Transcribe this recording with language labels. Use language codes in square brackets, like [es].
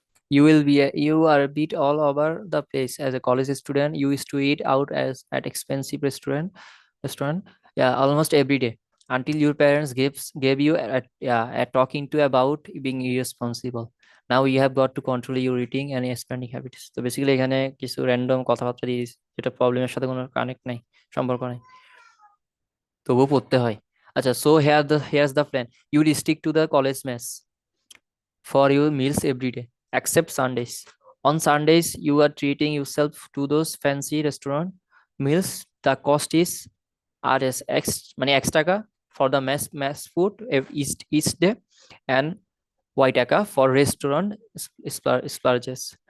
[en] You are a bit all over the place. As a college student, you used to eat out as at expensive restaurant, yeah, almost every day, until your parents gave you a talking to about being irresponsible. Now you have got to control your eating and your spending habits. [bn] তো basically এখানে কিছু random কথাবার্তা দিয়ে দিয়েছে, যেটা প্রবলেমের সাথে কোনো কানেক্ট নাই, সম্পর্ক নাই, তবুও পড়তে হয়। আচ্ছা, [en] So here's the plan. You will stick to the college mess for your meals every day, except Sundays. On Sundays, you are treating yourself to those fancy restaurant meals. The cost is RS [bn] মানে X টাকা [en] for the mess food each day, and Y taka for restaurant splurges.